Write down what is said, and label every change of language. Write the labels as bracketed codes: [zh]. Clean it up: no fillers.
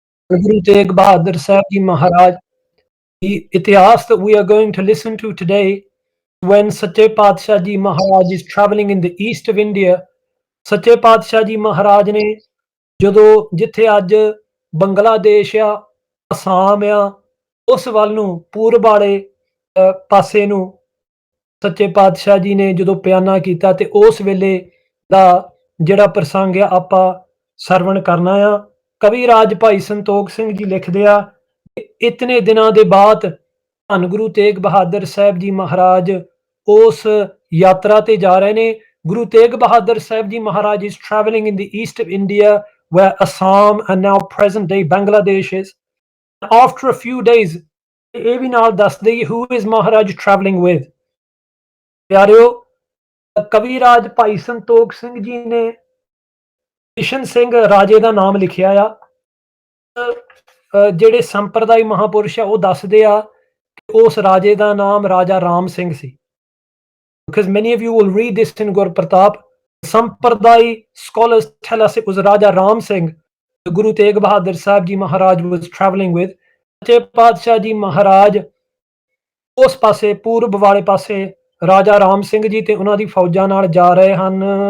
[en] Guru Tegh Bahadur Sahib Ji Maharaj. [pa] The Itihas that we are going to listen to today, when Sache Padshah Ji Maharaj is traveling in the east of India, Sache Padshah Ji Maharaj ਨੇ ਜਦੋਂ ਜਿੱਥੇ ਅੱਜ ਬੰਗਲਾਦੇਸ਼ ਆ, ਅਸਾਮ ਆ, ਉਸ ਵੱਲ ਨੂੰ ਪੂਰਬ ਵਾਲੇ ਪਾਸੇ ਨੂੰ ਸੱਚੇ ਪਾਤਸ਼ਾਹ ਜੀ ਨੇ ਜਦੋਂ ਪਿਆਨਾ ਕੀਤਾ ਤੇ ਉਸ ਵੇਲੇ ਦਾ ਜਿਹੜਾ ਪ੍ਰਸੰਗ ਆ ਆਪਾਂ ਸਰਵਣ ਕਰਨਾ ਆ। ਕਵੀ ਰਾਜ ਭਾਈ ਸੰਤੋਖ ਸਿੰਘ ਜੀ ਲਿਖਦੇ ਆ, ਇਤਨੇ ਦਿਨਾਂ ਦੇ ਬਾਅਦ ਧੰਨ ਗੁਰੂ ਤੇਗ ਬਹਾਦਰ ਸਾਹਿਬ ਜੀ ਮਹਾਰਾਜ ਉਸ ਯਾਤਰਾ ਤੇ ਜਾ ਰਹੇ ਨੇ। [en] Guru Tegh Bahadur Sahib Ji Maharaj is traveling in the east of India, where Assam and now present day Bangladesh is. After a few days, [pa] ਇਹ ਵੀ ਨਾਲ ਦੱਸ ਦਈਏ [en] who is Maharaj traveling with. [pa] ਪਿਆਰਿਓ, ਕਵੀ ਰਾਜ ਭਾਈ ਸੰਤੋਖ ਸਿੰਘ ਜੀ ਨੇ ਕਿਸ਼ਨ ਸਿੰਘ ਰਾਜੇ ਦਾ ਨਾਮ ਲਿਖਿਆ ਆ। ਜਿਹੜੇ ਸੰਪਰਦਾਇ ਮਹਾਪੁਰਸ਼ ਆ ਉਹ ਦੱਸਦੇ ਆ ਕਿ ਉਸ ਰਾਜੇ ਦਾ ਨਾਮ ਰਾਜਾ ਰਾਮ ਸਿੰਘ ਸੀ। [en] Because many of you will read this in Gur Pratap. Sampradai scholars tell us it was Raja Ram Singh, the Guru Tegh Bahadur Sahib Ji Maharaj was traveling with. [pa] Sache Padshah Ji Maharaj ਉਸ ਪਾਸੇ ਪੂਰਬ ਵਾਲੇ ਪਾਸੇ ਰਾਜਾ ਰਾਮ ਸਿੰਘ ਜੀ ਤੇ ਉਹਨਾਂ ਦੀ ਫੌਜਾਂ ਨਾਲ ਜਾ ਰਹੇ ਹਨ।